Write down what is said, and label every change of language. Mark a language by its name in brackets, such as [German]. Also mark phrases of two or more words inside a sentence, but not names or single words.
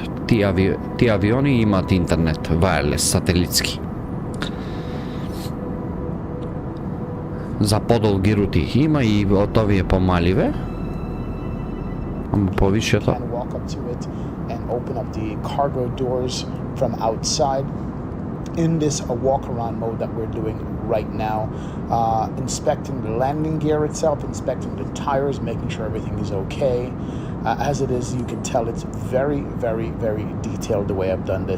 [Macedonian] Тие авиони имаат интернет, wireless, сателитски. За подолги рути има и од овие помаливе. Ама повишето. [English] Walk up to it and open up the cargo doors from outside in this walk-around mode that we're doing right now, inspecting the landing gear itself, inspecting the tires, making sure everything is okay. As it is, you can tell it's very, very, very detailed the way I've done this.